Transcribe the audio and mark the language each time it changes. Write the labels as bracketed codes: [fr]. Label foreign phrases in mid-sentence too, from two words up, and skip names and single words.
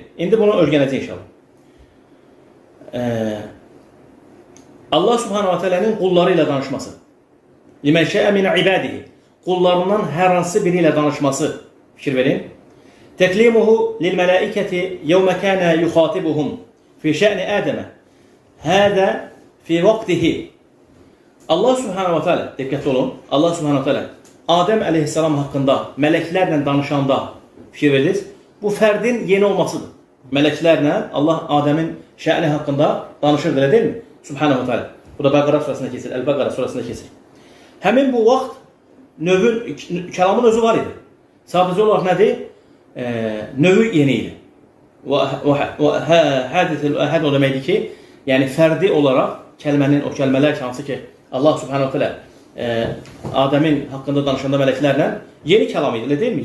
[az] İndi bunu öyrənəcəyik inşallah. [ar] الله سبحانه وتعالى'nın [az] qulları ilə danışması. [ar] لمن شاء من عباده. [az] Qullarından hər hansı biri ilə danışması. Fikir verin. [ar] تكليمه للملائكة يوم كان يخاطبهم في شأن آدم. هذا في وقته. الله سبحانه وتعالى, [az] diqqətli olun, [ar] الله سبحانه وتعالى [az] Adəm əleyhissalam haqqında mələklərlə danışanda fikir verirsiniz. Bu fərdin yeni olmasıdır. Mələklərlə Allah Adəmin şə'ni haqqında danışırdı, elə deyilmi? [ar] سبحانه وتعالى. [az] Bu da Bəqara surasında keçir, Əl-Bəqara surasında keçir. Həmin bu vaxt kəlamın özü var idi. Sadəcə olaraq nədir? Növü yeni idi. [ar] حادث الأحد [az] o deməkdir ki, yəni fərdi olaraq o kəlmələr hansı ki [ar] الله سبحانه وتعالى [az] Adəmin haqqında danışanda mələklərlə yeni kəlam idi, elə deyilmi?